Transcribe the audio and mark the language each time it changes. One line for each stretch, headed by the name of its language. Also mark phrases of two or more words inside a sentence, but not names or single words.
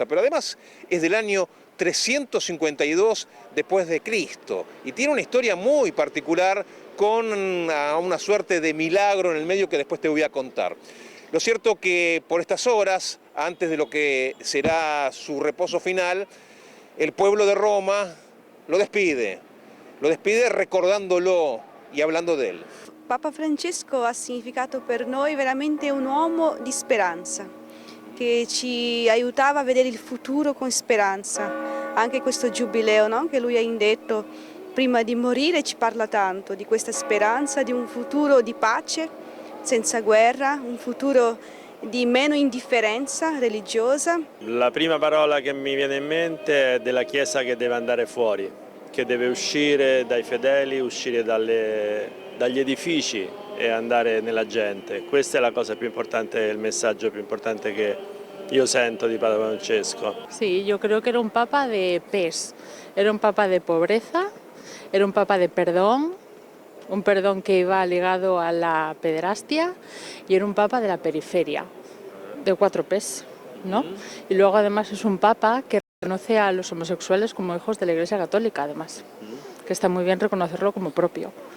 Spanish: Pero además es del año 352 después de Cristo y tiene una historia muy particular con una suerte de milagro en el medio que después te voy a contar. Lo cierto que por estas horas, antes de lo que será su reposo final, el pueblo de Roma lo despide recordándolo y hablando de él.
Italian: Papa Francesco ha significato per noi veramente un uomo di speranza, che ci aiutava a vedere il futuro con speranza. Anche questo giubileo, no? Che lui ha indetto prima di morire ci parla tanto di questa speranza, di un futuro di pace, senza guerra, un futuro di meno indifferenza religiosa. La prima parola che mi viene in mente è della Chiesa che deve andare fuori, che deve uscire dai fedeli, uscire dagli edifici e andare nella gente. Questa è la cosa più importante, il messaggio più importante che io sento di Papa Francesco.
Spanish: Sí, yo creo que era un papa de paz, era un papa de pobreza, era un papa de perdón, un perdón que iba ligado a la pederastia, y era un papa de la periferia, de 4 P's, ¿no? Y luego además es un papa que reconoce a los homosexuales como hijos de la Iglesia Católica, además, que está muy bien reconocerlo como propio.